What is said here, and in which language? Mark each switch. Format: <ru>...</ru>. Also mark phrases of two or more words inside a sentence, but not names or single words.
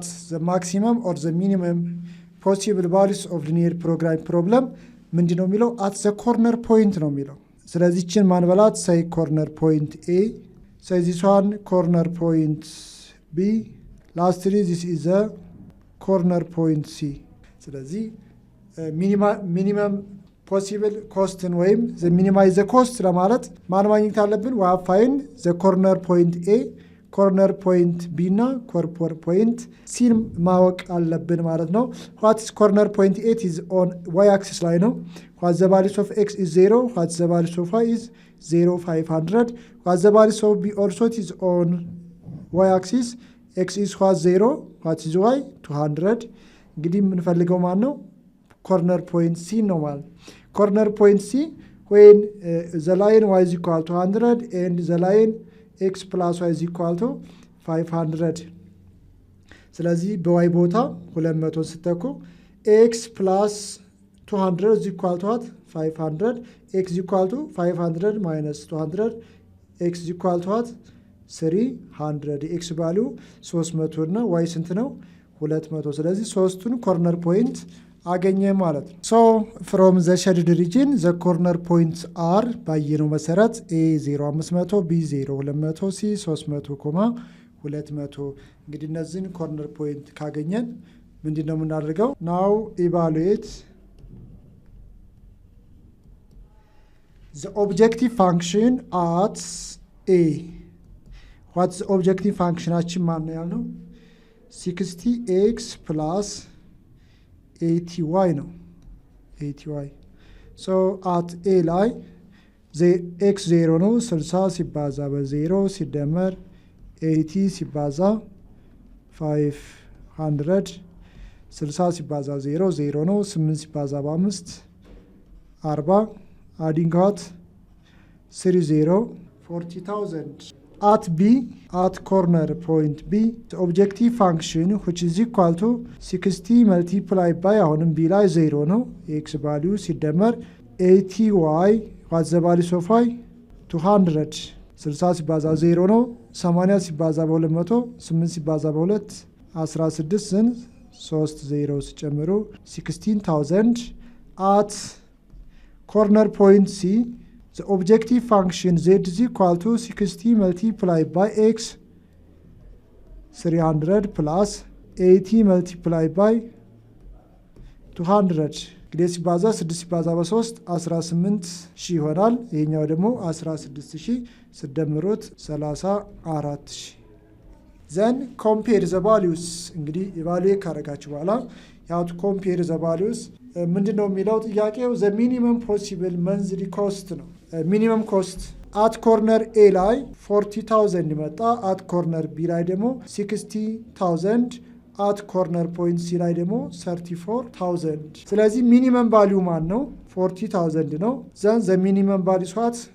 <en>the maximum or the minimum possible values of linear programming problem</en> <am>ምንድነው የሚለው</am> <en>at the corner point</en> <am>ነው የሚለው ስለዚህ እቺን ማንበላት</am> <en>say corner point A say this one corner point B lastly this is the corner point C ስለዚህ minimum possible cost ወይም the minimize the cost</en> <am>ለማለት ማን ማግኘት አለብን</am> <en>we have find the corner point A corner point B እና corner point C</en> <am>ማወቅ አለብን ማለት ነው</am> <en>what is corner point A is on y axis</en> <am>ላይ ነው</am> <en>what the value of x is 0 what the value of y is 0 500 what the value of B also is on y axis x is what 0 what is y 200</en> <am>እንግዲህ የምንፈልገው ማን ነው</am> <en>corner point C</en> <am>ነው ማለት</am> <en>corner point C when the line y is equal to 100 and the line x plus y is equal to 500</en> <am>ስለዚህ በy ቦታ 200 ስተኩ</am> <en>x plus 200 is equal to what 500 x is equal to 500 minus 200 x is equal to what 300 x value 300</en> <am>እና y ስንት ነው 200 ስለዚህ ሶስቱን ኮርነር ፖይንት አገኘ ማለት ነው</am> <en>so from the shaded region the corner points are</en> <am>ባየነው መሰረት</am> <en>a 0500 b 0200 c 300 200</en> <am>እንግዲህ እነዚህን ኮርነር ፖይንት ካገኘን ምንድነው የምናደርገው</am> <en>now evaluate the objective function at a what's the objective functionችን</en> <am>ማን ነው ያልነው</am> <en>60x plus 80y ነው 80y so at a</en> <am>ላይ x 0 ነው 60 ሲባዛ በ0 ሲደመር 80 ሲባዛ</am> <en>500</en> <am>60 ሲባዛ 0 0 ነው 8 ሲባዛ በ5</am> <en>40 adding what 30 40000 at B at corner point B the objective function which is equal to 60 multiplied by</en> <am>አሁንም B ላይ 0 ነው</am> <en>x value ሲደመር 80y what's the value of y 200 60</en> <am>ሲባዛ 0 ነው 80 ሲባዛ በ200 8 ሲባዛ በ2 16 ስን 3 0 ሲጨምሩ 16000</am> <en>at corner point C the objective function z is equal to 60 multiplied by x 300 plus 80 multiplied by 200</en> <am>እንግዲህ ሲባዛ 6 ሲባዛ በ3 18 ሺህ ይሆናል ይሄኛው ደግሞ 16 ሺህ ሲደምሩት</am> <en>34 ሺህ then compare the values</en> <am>እንግዲህ ኢቫሉዌት ካደረጋችሁ በኋላ</am> <en>how to compare the values</en> <am>ምንድነው የሚለው ጥያቄው</am> <en>the minimum possible monthly cost ነው minimum cost at corner A</en> <am>ላይ 40000 ይመጣ</am> <en>at corner B</en> <am>ላይ ደግሞ 60000</am> <en>at corner point C</en> <am>ላይ ደግሞ 34000 ስለዚህ</am> <en>minimum value</en> <am>ማን ነው 40000 ነው</am> <en>then the minimum value is what</en>